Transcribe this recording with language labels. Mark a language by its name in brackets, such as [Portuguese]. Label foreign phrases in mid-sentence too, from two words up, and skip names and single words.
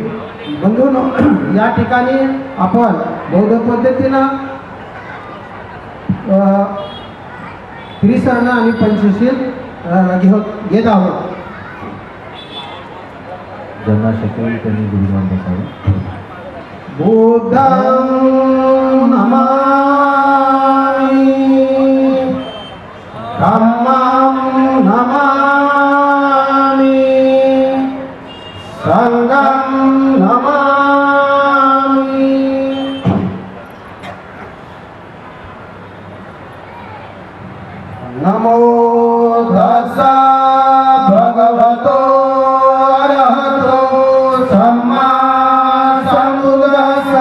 [Marathi] बंधूंनो, या ठिकाणी आपण बौद्ध पद्धतीनं त्रिसर्ण आणि पंचशील घेत आहोत. ज्यांना शक्य त्यांनी गुरुमान बसावे. [Pali] बुद्धं नमामि, धम्मं नमामि, संघं नमामि. नमो तस्सा भगवतो अरहतो सम्मा सम्बुद्धस्सा.